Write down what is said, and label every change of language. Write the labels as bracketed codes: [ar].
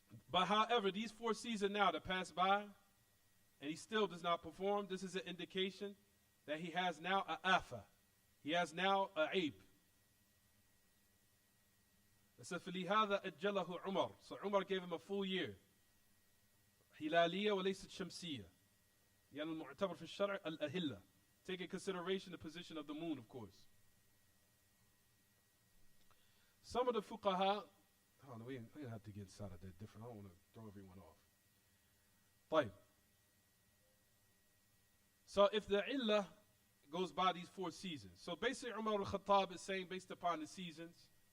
[en] But however, these 4 seasons now that pass by, and he still does not perform, this is an indication that he has now a afa. He has now a aib. [ar] فَلِهَذَا أَجَّلَهُ عُمَرْ. [en] So Umar gave him a full year. [ar] هِلَالِيَّة وَلَيْسَتْ شَمْسِيَّة. يعني المعتبر في الشرع الأهلة. [en] Take in consideration the position of the moon, of course. Some of the fuqaha, we don't have to get inside of that different. I don't want to throw everyone off. [ar] طيب. [en] So if the illah goes by these 4 seasons. So basically Umar al-Khattab is saying based upon the seasons.